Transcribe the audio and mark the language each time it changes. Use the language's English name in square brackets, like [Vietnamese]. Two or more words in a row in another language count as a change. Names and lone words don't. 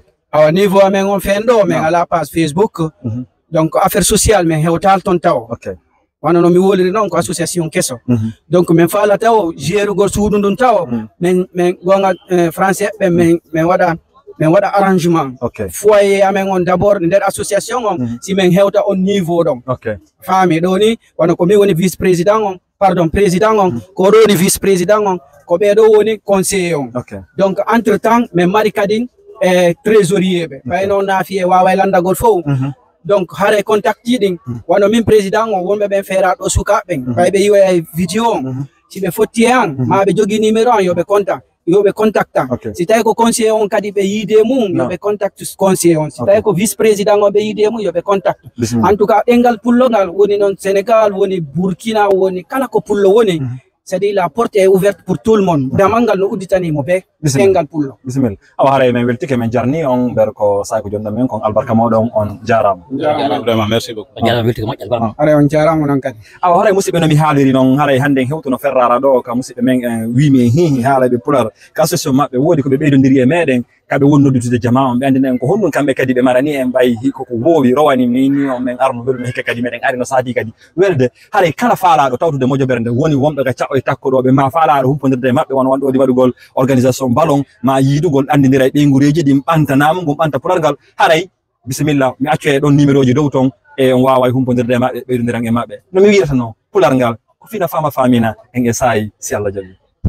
[Fula] awa niveau amen on fen ɗo min ala [French] page Facebook donc affaire sociale [Fula] min hewtal toon taw wano no mi woliri noon ko association kesso donc min faala taw gérugol suudu ndun taw min gonga français ɓe min waɗa [French] arrangement foyer [Fula] amen on [French] d' abord [Fula] nder association on si min hewta on niveau ɗon faami ɗo ni wona ko min woni [French] vice président [Fula] on [French] pardon président [Fula] on ko ɗo woni [French] vice président [Fula] on ko ɓeɗo woni conseiller on [French] donc entre temps [Fula] min mari kadi e trésorier ɓe ɓay noon naafi e wawa landagol fof donc haare contact ji ɗin wano min président on wonɓe ɓen feeraɗo sukaɓen ɓay ɓe yiwa e vidéo on si ɓe fotti e an ma ɓe jogui numéro an yoɓe contacta si tawi ko conseiller on kadi ɓe yiide mum yoɓe contacte conseiller on si tawi ko [French] vice président [Fula] on ɓe yiide mum yoɓe contacte [French] en tout cas [Fula] ɗengal pullogal woni noon Sénégal woni Burkina woni kala ko pullo woni [French] c'est-à-dire la porte est ouverte pour tout le monde [Fula] damal ngal no udditanimo be ɗengal pullo bisimilla awa haray min weltike min jarni on ɓer ko sayko jonɗo men kon albarka mawɗon on jarama [French] vraiment merci beaucoup [Fula] jarama weltike moƴƴal albarka haray on jarama noon kadi awa haray musidɓe nomi haaliri noon haray hande en hewtuno ferrara ɗo ka musidɓe men wimi en hihi haalaɓe pular ka association maɓɓe woodi koɓe ɓeydodiri e meɗen kaɓe wonnoditude jama on ɓe andina en ko honɗum kamɓe kadi ɓe marani en ɓay koko wowi rowani mini on min arno weluno hikka kadi meɗen ari no saadi kadi welde haray kala faalaɗo tawtude mojobere nde woni wonɓe ka caɓɓo e takkoɗoɓe ma faalaɗo humpodirde e maɓɓe won wanɗo ɗi waɗugol [French] organisation ballon [Fula] ma yiidugol andidira e ɓeygureji ɗin ɓantanama gum ɓanta pulargal haray bisimilla mi accu e ɗon numéro ji dow toon e on wawa humpodirde e maɓɓe ɓeydodiran e maɓɓe no mi wiyata noon pulargal ko fina fama famina en e saayi si Allah jaaɓi